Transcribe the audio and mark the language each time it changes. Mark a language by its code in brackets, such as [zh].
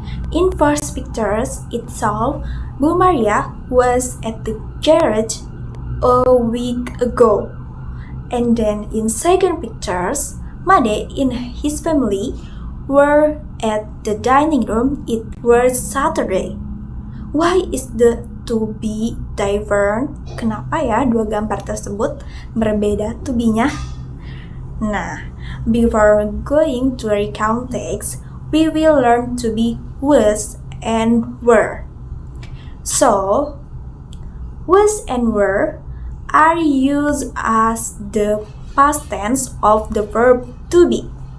[en] In first pictures itself, Bu Maria was at the garage a week ago. And then in second pictures, Made and his family were at the dining room. It was Saturday. Why is the to be different? [id] Kenapa ya dua gambar tersebut berbeda to be-nya? [en] Nah, before going to recount text, we will learn to be was and were. So, was and were are used as the past tense of the verb to be.